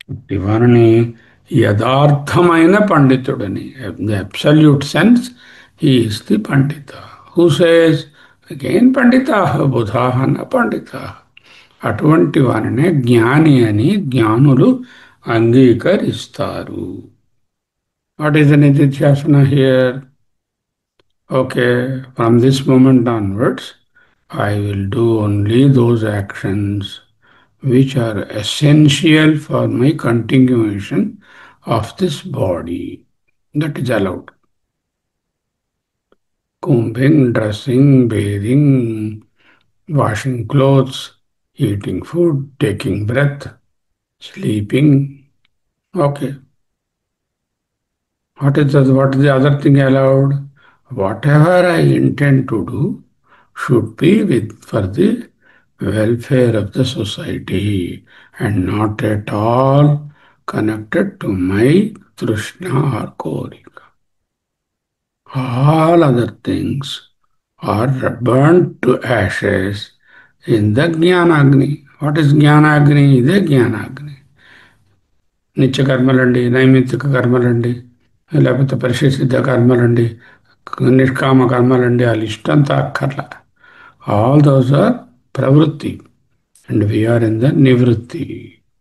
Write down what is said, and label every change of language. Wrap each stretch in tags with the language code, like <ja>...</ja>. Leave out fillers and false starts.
<te>ఇవాని యథార్థమైన పండితుడని,</te> <en>Absolute sense he is the పండిత. Who says again</en> <sa>పండితాః బుధాః న పండితాః.</sa> <te>అటువంటి వారినే జ్ఞాని అని జ్ఞానులు అంగీకరిస్తారు.</te> <en>What is the నిధిధ్యాసన here? Okay, from this moment onwards I will do only those actions which are essential for my continuation of this body. That is allowed. Combing, dressing, bathing, washing clothes, eating food, taking breath, sleeping. Okay. What is the other thing allowed? Whatever I intend to do should be for the welfare of the society and not at all connected to my trishna or korika. All other things are burnt to ashes in the Jnanagni. What is Jnanagni? Ide Jnanagni.</en> <te>నిత్య కర్మలండి, నైమిత్తిక కర్మలండి, లేకపోతే పరిశుద్ధ కర్మలండి, నిష్కామ కర్మలండి, ఆ list అంతా అక్కర్లా.</te> <en>All those are ప్రవృత్తి and we are in the నివృత్తి.</en>